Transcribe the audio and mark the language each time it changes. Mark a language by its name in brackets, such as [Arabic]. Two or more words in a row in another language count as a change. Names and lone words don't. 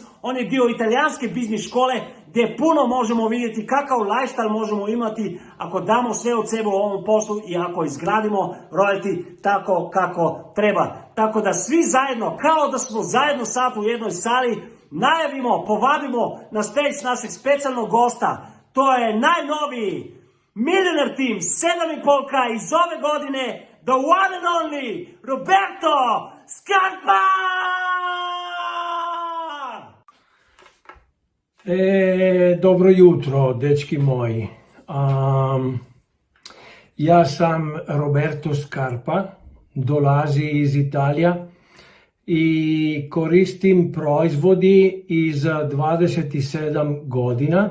[Croatian] On je dio italijanske biznis škole gdje puno možemo vidjeti kakav lifestyle možemo imati ako damo sve od sebe u ovom poslu i ako izgradimo royalty tako kako treba. Tako da svi zajedno, kao da smo zajedno sad u jednoj sali, najavimo, povabimo na stage našeg specijalnog gosta. To je najnoviji Millionaire Team 7,5K iz ove godine, [English] the one and only Roberto Scarpa! [Croatian] Dobro jutro, dečki moji. Ja sam Roberto Scarpa, dolazi iz Italija i koristim proizvodi iz 27 godina.